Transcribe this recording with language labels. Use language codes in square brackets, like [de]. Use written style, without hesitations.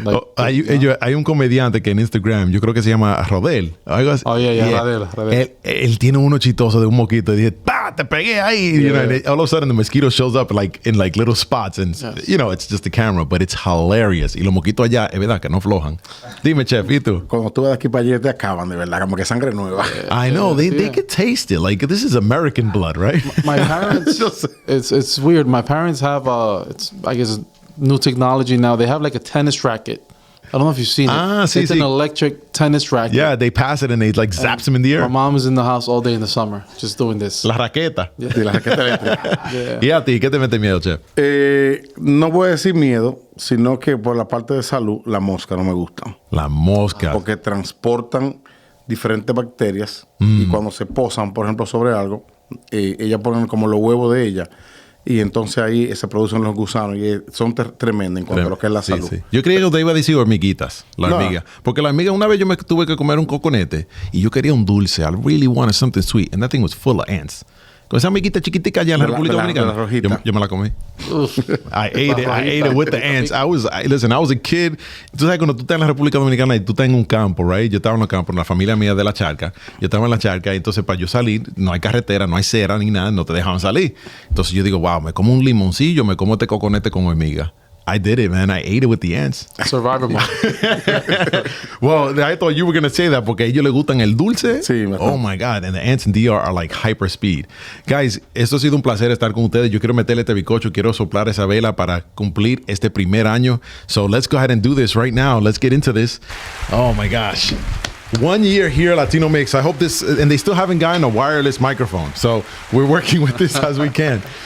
[en] Like, [es] hay un comediante que en Instagram, yo creo que se llama Rodel. Rodel. Él tiene uno chistoso de un mosquito y dije, ¡pah! Te pegué ahí. [en] You know, and all of a sudden the mosquito shows up in little spots and it's just the camera, but it's hilarious. [es] Y los mosquitos allá, es verdad que no flojan. Dime, Chef, ¿y tú? Cuando tú vas de aquí para allá te acaban, de verdad, como que sangre nueva. [en] I know, they can taste it. Like, this is American blood, right? My parents, it's weird. My parents have I guess new technology now. They have like a tennis racket. I don't know if you've seen it. It's an electric tennis racket. Yeah, they pass it and they like zaps them in the air. My mom is in the house all day in the summer just doing this. [es] La raqueta. Sí, la raqueta eléctrica. ¿Y a ti qué te mete miedo, Chef? No voy a decir miedo, sino que por la parte de salud, la mosca no me gusta. La mosca. Porque transportan diferentes bacterias y cuando se posan, por ejemplo, sobre algo, ellas ponen como los huevos de ella y entonces ahí se producen los gusanos y son tremendas en cuanto a lo que es la salud. Sí. Yo creía que te iba a decir hormiguitas, la hormiga. Porque la hormiga, una vez yo me tuve que comer un coconete y yo quería un dulce. [en] I really wanted something sweet and that thing was full of ants. [es] Con esa amiguita chiquitica allá en la República Dominicana. Yo me la comí. [en] I ate it with the ants. I was a kid. [es] Tú sabes, cuando tú estás en la República Dominicana y tú estás en un campo, [en] right? [es] Yo estaba en el campo, en la familia mía de la charca. Yo estaba en la charca y entonces para yo salir, no hay carretera, no hay cera ni nada, no te dejaban salir. Entonces yo digo, wow, me como un limoncillo, me como este coconete con hormiga. [en] I did it, man. I ate it with the ants. Survivor mode. Well, I thought you were going to say that [es] porque a ellos les gustan el dulce. Sí, [en] oh my God. And the ants in DR are like hyper speed. [es] Guys, esto ha sido un placer estar con ustedes. Yo quiero meterle este bicocho, quiero soplar esa vela para cumplir este primer año. [en] So let's go ahead and do this right now. Let's get into this. Oh my gosh. 1 year here at Latino Mixx. I hope this, and they still haven't gotten a wireless microphone. So we're working with this as we can.